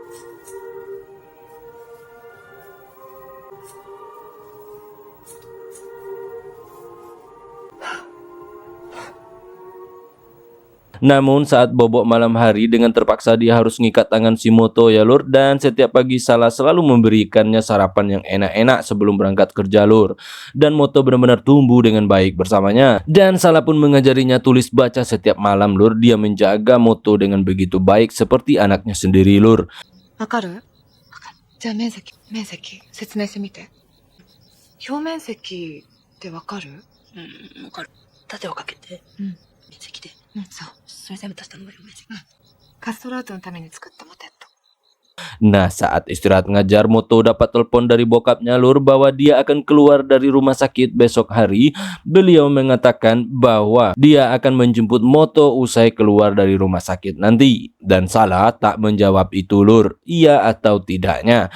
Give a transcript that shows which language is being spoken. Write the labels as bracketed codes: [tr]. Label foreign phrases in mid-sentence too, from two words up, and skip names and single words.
[id] Namun saat bobok malam hari, dengan terpaksa dia harus ngikat tangan si Moto ya lur, dan setiap pagi Salah selalu memberikannya sarapan yang enak-enak sebelum berangkat kerja lur. Dan Moto benar-benar tumbuh dengan baik bersamanya, dan Salah pun mengajarinya tulis baca setiap malam lur. Dia menjaga Moto dengan begitu baik seperti anaknya sendiri lur. [ja] わかる？じゃあ面積説明してみて。表面積ってわかる？わかる。縦をかけて、面積で。そう。それ全部足したのが面積。カストラートのために作ったモテット。 [id] Nah, saat istirahat ngajar, Moto dapat telepon dari bokapnya lur bahwa dia akan keluar dari rumah sakit besok hari. Beliau mengatakan bahwa dia akan menjemput Moto usai keluar dari rumah sakit nanti. Dan Salah tak menjawab itu lur, iya atau tidaknya.